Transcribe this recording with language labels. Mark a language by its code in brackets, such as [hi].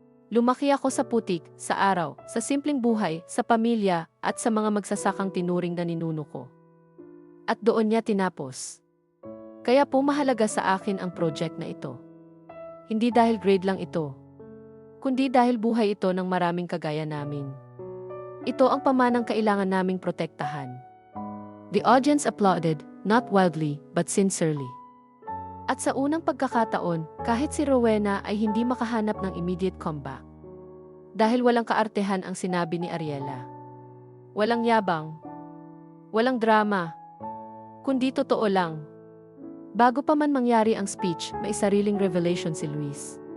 [tl] Lumaki ako sa putik, sa araw, sa simpleng buhay, sa pamilya, at sa mga magsasakang tinuring na ninuno ko. At doon niya tinapos. Kaya po mahalaga sa akin ang project na ito. Hindi dahil grade lang ito, kundi dahil buhay ito ng maraming kagaya namin. Ito ang pamanang kailangan naming protektahan. [en] The audience applauded, not wildly, but sincerely. [tl] At sa unang pagkakataon, kahit si Rowena ay hindi makahanap ng immediate comeback. Dahil walang kaartehan ang sinabi ni Ariela. Walang yabang. Walang drama. Kundi totoo lang. Bago pa man mangyari ang speech, may sariling revelation si Luis.